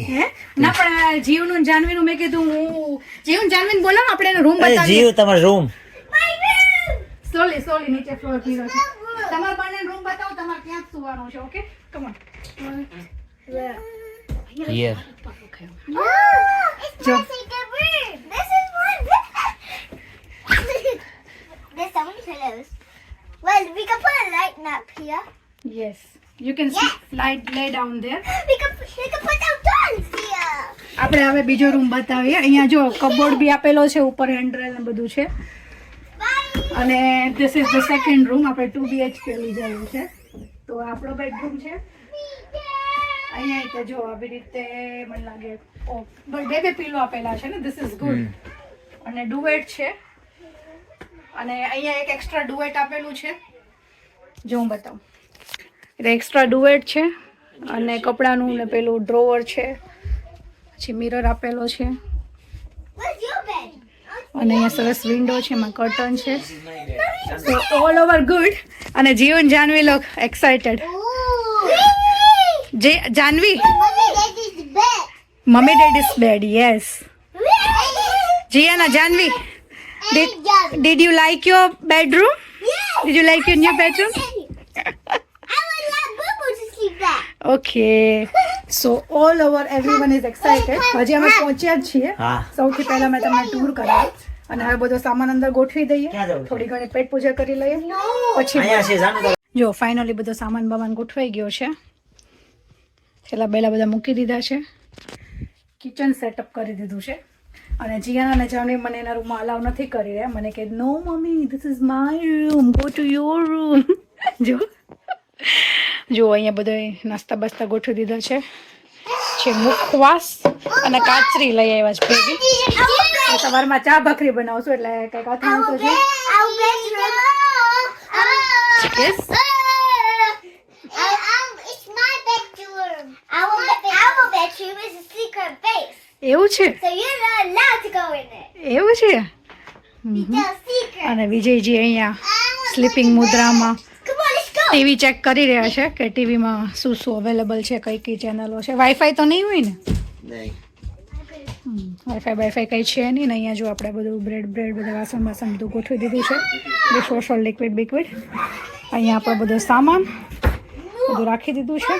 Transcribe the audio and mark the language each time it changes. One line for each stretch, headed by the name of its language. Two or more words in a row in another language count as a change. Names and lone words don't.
Gujarati: હે ના પણ જીવનું ને જાનવીનું મેં કીધું હું જીવન જાનવીને બોલાવો આપણે એનો રૂમ અરે બતાવીએ. જીવ તમારો રૂમ. સોલી નીચે ફ્લોર પીરો છે. તમારા બંને રૂમ બતાવો, તમારે ક્યાં સુવાનું છે.
English: okay come on.
Gujarati: હિયર. જો
English: This is one. There's so many pillows. Well, we can put a light up here. yes you can lay down there. We can put our dolls here.
Gujarati: આપણે હવે બીજો રૂમ બતાવીએ. અહીંયા જો કબોર્ડ બી આપેલો છે, ઉપર હેન્ડરેલ ને બધું છે.
English: અને this is the second room.
Gujarati: આપણે 2 BHK લીધેલું છે. તો આપણો બેડરૂમ છે. અહીંયા તો જો આવી રીતે મને લાગે બે પીલો આપેલા છે ને.
English: this is good.
Gujarati: અને ડુએટ છે. અને અહીંયા એક એક્સ્ટ્રા ડુએટ આપેલું છે. જો હું બતાવું. એટલે એક્સ્ટ્રા ડુએટ છે અને કપડાનું ને પેલું ડ્રોવર છે. પછી મિરર આપેલો છે.
English: Where's your bed?
Gujarati: અને અહીંયા સરસ વિન્ડો છે, એમાં કર્ટન છે.
English: so all over good.
Gujarati: અને જીવન જાનવી લોક એક્સાઇટેડ. જે જાનવી
English: Mommy, daddy's bed. mommy daddy's bed. yes જીયાના જાનવી did you like your bedroom? Yes. Did you like your new bedroom? I would like Boo to sleep there. Okay. So all over everyone is excited.
Gujarati: હજી અમે પહોંચ્યા જ છીએ. હા. સૌથી પહેલા મેં તમને ટૂર કરાવ્યું અને હવે બધો સામાન અંદર ગોઠવી દઈએ. ક્યાં જવું છે? થોડી ઘણી પેટ પૂજા કરી લઈએ. પછી અહીંયા છે જાનું. જો ફાઇનલી બધો સામાન બમાન ગોઠવાઈ ગયો છે. છેલ્લા બેલા બધા મૂકી દીધા છે. કિચન સેટઅપ કરી દીધું છે. અને જીયાના અને જાનવી મને એના રૂમમાં અલાવ નથી કરી રહ્યા. મને કહે
English: no mommy this is my room, go to your room.
Gujarati: જો અહીંયા બધો નાસ્તા બાસ્તા ગોઠવી દીધા છે મુખવાસ અને કાચરી લઈ આવ્યા છે ભેગી. સવારમાં ચા ભાખરી બનાવશું એટલે કંઈક અથાણું તો છે.
English: Our bedroom. Yes. It's my bedroom. Our bedroom is a secret base.
Gujarati: એવું છે
English: So you're not allowed to go in it.
Gujarati: એવું છે.
English: It's a secret.
Gujarati: અને વિજયજી અહીંયા સ્લીપિંગ મુદ્રામાં
English: Come on, let's go.
Gujarati: ટીવી ચેક કરી રહ્યા છે કે ટીવીમાં શું શું અવેલેબલ છે, કઈ કઈ ચેનલો છે. વાઈફાઈ તો નહીં હોય ને? વાઈફાઈ કંઈ છે નહીં ને. અહીંયા જો આપણે બધું બ્રેડ બધા વાસણ બધું ગોઠવી દીધું છે. ડિશવોશર લિક્વિડ. અહીંયા આપણો બધો સામાન બધું રાખી દીધું છે.